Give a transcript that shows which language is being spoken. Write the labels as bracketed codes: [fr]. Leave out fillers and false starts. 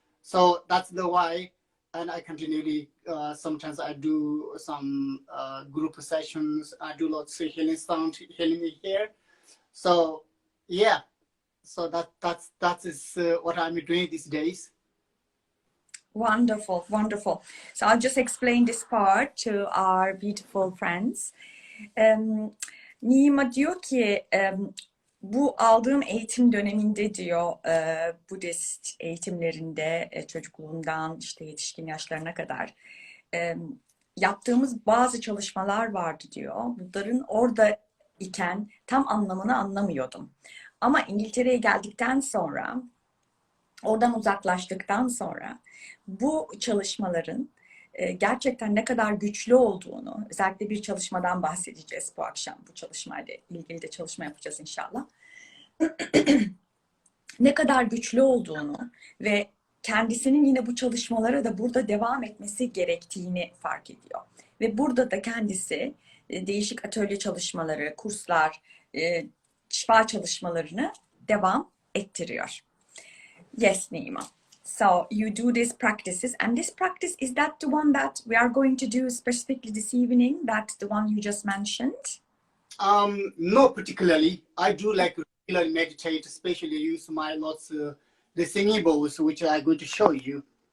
[en] So that's the why, and I continually, sometimes I do some group sessions, I do lots of healing sound, healing here. So yeah, so that is what I'm doing these days. Wonderful, wonderful. So I'll just explain this part to our beautiful friends. [tr] Nyima diyor ki bu aldığım eğitim döneminde diyor Budist eğitimlerinde çocukluğundan işte yetişkin yaşlarına kadar yaptığımız bazı çalışmalar vardı diyor. Bunların orada iken tam anlamını anlamıyordum. Ama İngiltere'ye geldikten sonra, oradan uzaklaştıktan sonra bu çalışmaların gerçekten ne kadar güçlü olduğunu, özellikle bir çalışmadan bahsedeceğiz bu akşam. Bu çalışmayla ilgili de çalışma yapacağız inşallah. Ne kadar güçlü olduğunu ve kendisinin yine bu çalışmalara da burada devam etmesi gerektiğini fark ediyor. Ve burada da kendisi değişik atölye çalışmaları, kurslar, şifa çalışmalarını devam ettiriyor. [en] Yes, Nyima. So you do these practices, and this practice, is that the one that we are going to do specifically this evening? That's the one you just mentioned? No, particularly. I do like regularly meditate, especially use my lots of the singing bowls, which I'm going to show you.